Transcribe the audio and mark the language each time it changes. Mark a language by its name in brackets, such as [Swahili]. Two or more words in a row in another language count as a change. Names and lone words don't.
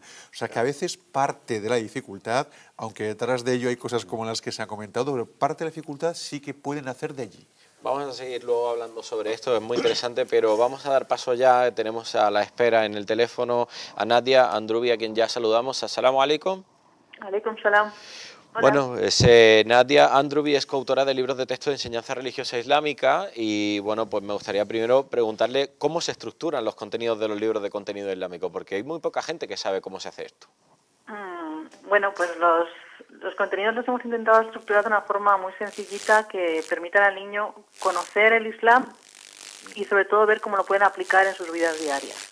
[Spanish] O sea, que a veces parte de la dificultad, aunque detrás de ello hay cosas como las que se han comentado, pero parte de la dificultad sí que pueden hacer de allí. Vamos a seguir luego hablando sobre esto, es muy interesante, pero vamos a dar paso ya. Tenemos a la espera en el teléfono a Nadia Andrubi, a quien ya saludamos. [Arabic] السلام عليكم. عليكم السلام. [Spanish] Bueno, Nadia Androubi es coautora de libros de texto de enseñanza religiosa islámica y bueno, pues me gustaría primero preguntarle cómo se estructuran los contenidos de los libros de contenido islámico, porque hay muy poca gente que sabe cómo se hace esto. Bueno, pues los contenidos los hemos intentado estructurar de una forma muy sencillita que permitan al niño conocer el Islam y sobre todo ver cómo lo pueden aplicar en sus vidas diarias.